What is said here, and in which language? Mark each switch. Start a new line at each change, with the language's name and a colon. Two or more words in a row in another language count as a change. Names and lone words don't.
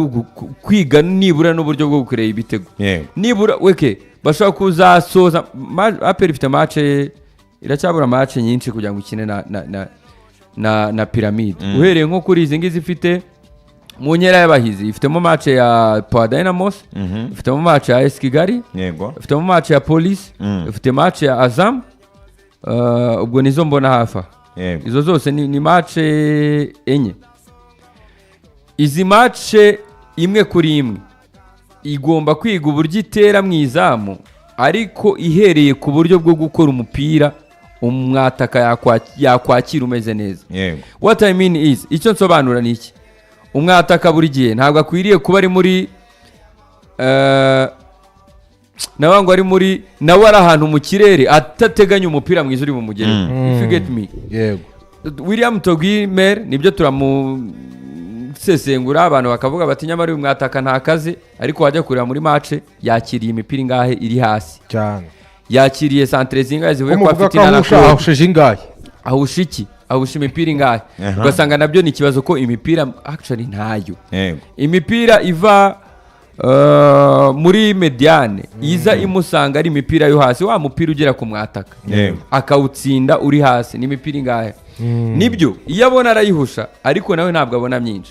Kinyarwanda: kwiga nibura n'uburyo bwo gukorera ibitego nibura weke bashobora kuzasoza APR ifite match iracyabura match nyinshi kugira ngo ikine na Pyramide uhereye nko kuri izi ngizi ifite mu nkera y'abahizi ifitemo match ya Power Dynamos ifitemo match ya AS Kigali ifitemo match ya Police ifite match ya Azam ubwo nizo mbona hafa izo zose ni match enye. Izi match imwe kuri imwe igomba kwiga uburyo itera mu izamu ariko ihereye ku buryo bwo gukora umupira umwataka yakwakira umeze neza.
English: What I mean is
Kinyarwanda: icyo nsobanura ni iki umwataka buri gihe ntabwo akwiriye kuba ari muri nabango ari muri nawe ari ahantu mu kirere atateganya umupira mwiza uri bumugere.
English: If you get me.
Kinyarwanda: William Togimer nibyo sesengura abantu bakavuga bati nyamara uyu mwataka nta kazi ariko wajya kurira muri match yakiriye imipira ingahe iri hasi cyane yakiriye centre zingahe zivuye kwa Fitina na ahusheje ingahe ahusha imipira ingahe ugasanga nabyo ni ikibazo ko imipira actually ntayo imipira iva muri mediane iza imusanga ari imipira yo hasi wa mupira ugera ku mwataka akawutsinda uri hasi ni imipira ingahe nibyo iyo abona arayihusha ariko nawe ntabwo abona myinshi.